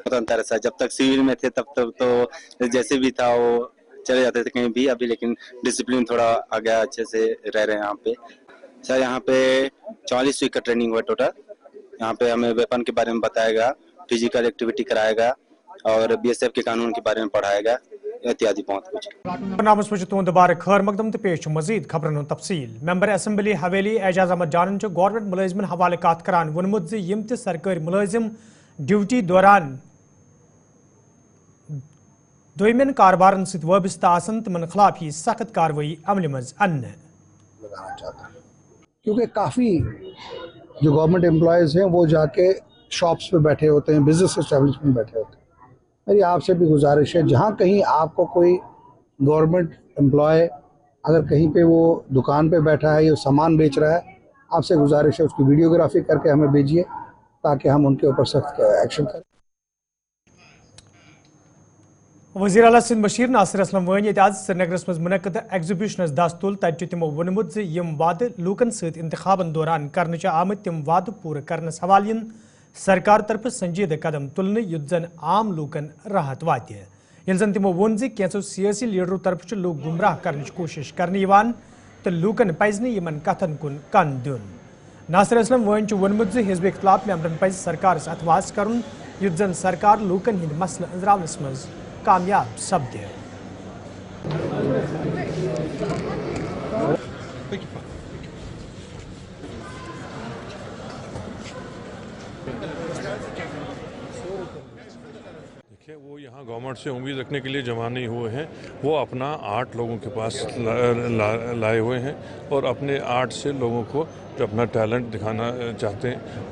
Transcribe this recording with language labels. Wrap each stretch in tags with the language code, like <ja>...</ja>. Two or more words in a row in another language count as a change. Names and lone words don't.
<hi>बहुत अंतर है सर, जब तक सिविल में थे तब तक तो जैसे भी था वो चले जाते थे कहीं भी, अभी लेकिन डिसिप्लिन थोड़ा आ गया, अच्छे से रह रहे हैं यहाँ पे सर। यहाँ पे 44 वीक का ट्रेनिंग हुआ टोटल। यहाँ पे हमें वेपन के बारे में बताया गया,</hi> <en>physical activity</en> <hi>कराया गया और बीएसएफ के कानून के बारे में पढ़ाया गया, इत्यादि बहुत कुछ।</hi> <ks>नामस मज तुंद बार खैर मकदम तो पेश मजीद खबरन तफसील।</ks> <en>member assembly</en> <ks>हवेली एजाज अहमद जानन गवर्नमेंट मुलाजिमन हवाले कत करान वोनमुत यम त सरकारी मुलाजिम ड्यूटी दौरान दोयमन कारबारन सत वाबस्ता आसन तमन खिलाफ ही सख्त कार्रवाई अमल मज अन्न</ks> <hi>लगाना चाहता है, क्योंकि काफ़ी जो</hi> <en>government employees</en> <hi>हैं वो जाके शॉप्स पे बैठे होते हैं,</hi> <en>business establishment</en> <hi>बैठे होते हैं। मेरी आपसे भी गुजारिश है, जहाँ कहीं आपको कोई</hi> <en>government employee</en> <hi>अगर कहीं पे वो दुकान पे बैठा है या सामान बेच रहा है, आपसे गुजारिश है उसकी वीडियोग्राफी करके हमें भेजिए ताकि हम उनके ऊपर सख्त एक्शन करें।</hi> <ks>वज़ीर आला सिंध बशीर नासिर असलम वन आज श्रीनगरस मज मुनक़द एग्जीबिशनस दस तुल तत तमो वोनमुत यम वाद लूकन सत इंतखाबन दौरान करने आमत तम वाद पूर करनस हवाले सरकार तरफ संजीद कदम तुलने युद्ध जन आम लूकन राहत वात यिल जन तमो वोन कैंसो सियासी लीडरों तरफ लूक गुमराह करने कोशिश करने तो लूकन पज यमन कथन कुन कन दिन। नासिर असलम वन वोनमुत हिजब इख्तिलाफ मेंबरन पज सरकार अथवास कर युद्ध जन सरकार लूकन हिंद मसल अंजरावनस मज कामयाब सपदे।</ks> <hi>देखिए, वो यहाँ गवर्नमेंट से उम्मीद रखने के लिए जमा नहीं हुए हैं, वो अपना 8 लोगों के पास लाए हुए हैं और अपने 8 से लोगों को जो अपना टैलेंट दिखाना चाहते हैं।</hi>